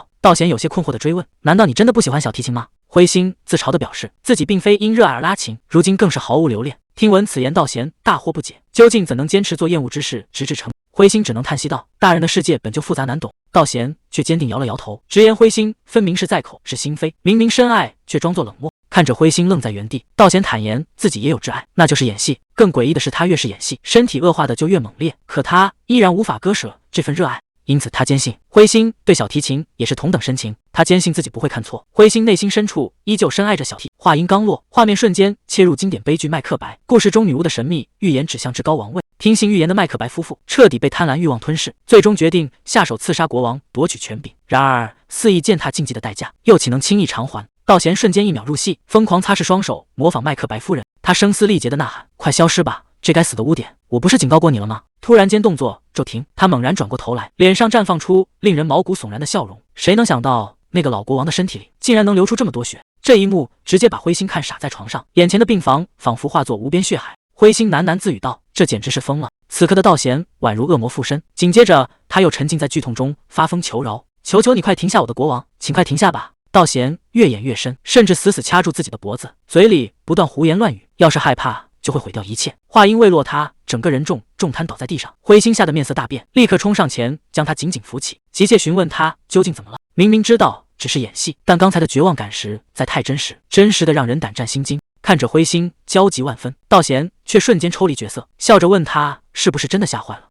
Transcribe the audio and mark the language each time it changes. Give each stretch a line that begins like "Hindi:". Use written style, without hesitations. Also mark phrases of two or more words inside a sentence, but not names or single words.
Chinese: 道賢有些困惑地追問，難道你真的不喜歡小提琴嗎？灰星自嘲地表示，自己並非因熱愛而拉琴，如今更是毫無留戀。聽聞此言，道賢大惑不解，究竟怎能堅持做厭惡之事直至成？灰星只能嘆息道，大人的世界本就複雜難懂。道賢卻堅定搖了搖頭，直言灰星分明是在口是心非，明明深愛卻裝作冷漠。看着灰星愣在原地，道賢坦言自己也有挚愛，那就是演戲。更詭異的是，他越是演戲，身體惡化的就越猛烈，可他依然無法割捨這份熱愛。因此他堅信灰星對小提琴也是同等深情，他堅信自己不会看錯。灰星內心深處依舊深愛着小提。話音剛落，畫面瞬間切入經典悲劇《麥克白》。故事中女巫的神秘預言指向至高王位，聽信預言的麥克白夫婦徹底被貪婪慾望吞噬，最終決定下手刺殺國王，奪取權柄。然而肆意踐踏禁忌的代價，又豈能輕易償還？道賢瞬間一秒入戲，瘋狂擦拭雙手，模仿麥克白夫人。他聲嘶力竭地吶喊：快消失吧，這該死的污點，我不是警告過你了嗎？突然間動作骤停，他猛然轉過頭來，臉上綻放出令人毛骨悚然的笑容。誰能想到那個老國王的身體裡竟然能流出這麼多血？這一幕直接把灰星看傻在床上，眼前的病房仿佛化作無邊血海。灰心喃喃自語道：“這簡直是瘋了。”此刻的道賢宛如惡魔附身，緊接着他又沉浸在劇痛中，發瘋求饒：“求求你快停下，我的國王，請快停下吧！” 道賢越演越深，甚至死死掐住自己的脖子，嘴裡不斷胡言亂語：“要是害怕，就會毀掉一切。” 話音未落，他整個人重癱倒在地上。灰心嚇得面色大變，立刻衝上前將他緊緊扶起，急切詢問他究竟怎麼了。明明知道只是演戲，但剛才的絕望感實在太真實，真實的讓人膽戰心驚。看着灰心焦急萬分，道賢卻瞬間抽離角色，笑着問他是不是真的嚇壞了。